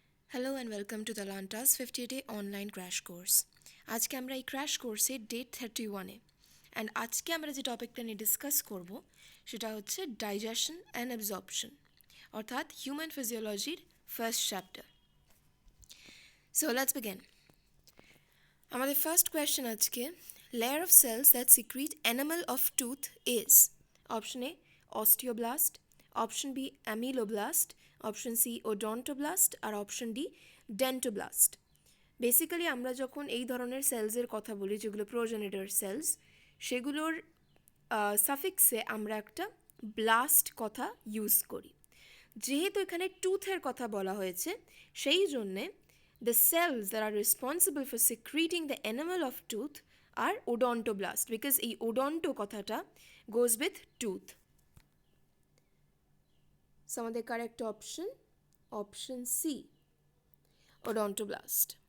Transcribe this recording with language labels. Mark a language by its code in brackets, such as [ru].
[en] Hello and welcome to Talanta's 50-day online crash course. [bn] আজকে আমরা এই ক্র্যাশ কোর্সে ডে 31-এ অ্যান্ড আজকে আমরা যে টপিকটা নিয়ে ডিসকাস করব সেটা হচ্ছে ডাইজেশন অ্যান্ড অ্যাবজর্পশন অর্থাৎ human ফিজিওলজির first chapter. [en] So let's begin. আমাদের first question আজকে, layer of cells that secrete enamel of tooth is option A osteoblast, option B ameloblast, option C odontoblast আর option D dentoblast. [bn] Basically আমরা যখন এই ধরনের সেলসের কথা বলি যেগুলো প্রোজেনিটর সেলস, সেগুলোর সাফিক্সে আমরা একটা ব্লাস্ট কথা ইউজ করি। যেহেতু এখানে টুথের কথা বলা হয়েছে সেই জন্যে [en] the cells that are responsible for secreting the enamel of tooth are odontoblasts because এই odonto কথাটা goes with tooth. So আমাদের correct option C, odontoblast.